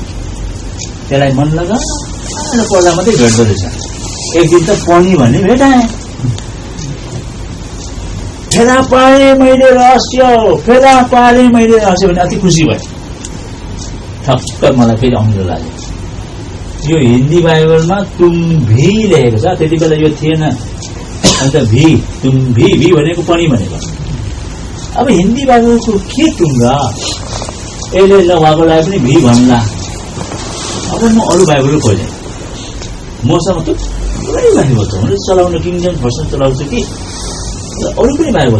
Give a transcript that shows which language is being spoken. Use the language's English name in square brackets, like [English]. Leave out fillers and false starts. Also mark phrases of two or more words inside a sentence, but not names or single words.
[Nepali] त्यसलाई मन लगाएर पढ्दा मात्रै भेट्दो रहेछ। एक दिन त पनि भन्ने भेटाएँ। फेला पाएँ मैले रहस्य भने अति खुसी भएँ। ठक्क मलाई फेरि अमिलो लाग्यो। यो हिन्दी बाइबलमा [Hindi] तुम भी [Nepali] लेखेको छ। त्यति बेला यो थिएन। अन्त भी [Hindi] तुम भी [Nepali] भनेको पनि भनेको। अब हिन्दी बाइबलको के टुङ्गा यसले नभएकोलाई पनि भी भन्ला। अब म अरू बाइबल खोजेँ। मसँग थुप्रै बाइबल छ। मैले चलाउनु किङ जेम्स भर्सन चलाउँछु कि अरू पनि बाइबल छ।